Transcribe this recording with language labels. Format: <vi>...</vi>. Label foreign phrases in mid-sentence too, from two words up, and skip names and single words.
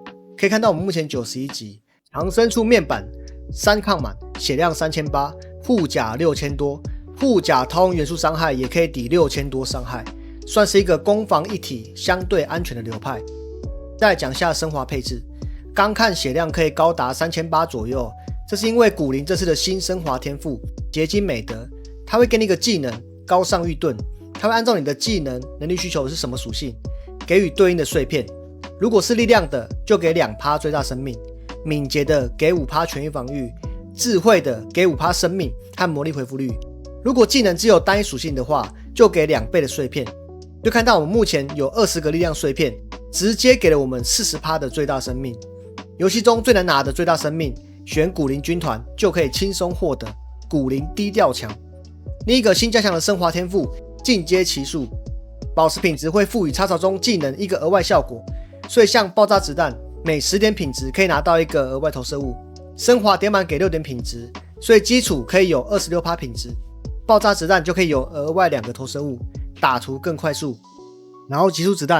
<zh>可以看到我們目前91級，长身处面板3抗滿，血量3800，護甲6000多，護甲掏空元素傷害也可以抵6000多傷害，算是一個攻防一體相對安全的流派。再來講下升華配置，剛看血量可以高達3800左右，這是因為古靈這次的新升華天賦結晶美德，它會給你一個技能高尚御盾，它會按照你的技能能力需求是什麼屬性，給予對應的碎片。如果是力量的，就給 2% 最大生命；敏捷的給 5% 全域防禦；智慧的給 5% 生命和魔力恢復率。如果技能只有單一屬性的話，就給2倍的碎片。就看到我們目前有20個力量碎片，直接給了我們 40% 的最大生命。遊戲中最難拿的最大生命，選古靈軍團就可以輕鬆獲得。古靈低調強。另一個新加強的升華天賦進階奇術，寶石品質會賦予插槽中技能一個額外效果。所以像爆炸子彈，每10點品質可以拿到一個額外投射物，升華點滿給6點品質，所以基礎可以有 26% 品質，爆炸子彈就可以有額外2個投射物，打圖更快速。然後急速子彈</zh>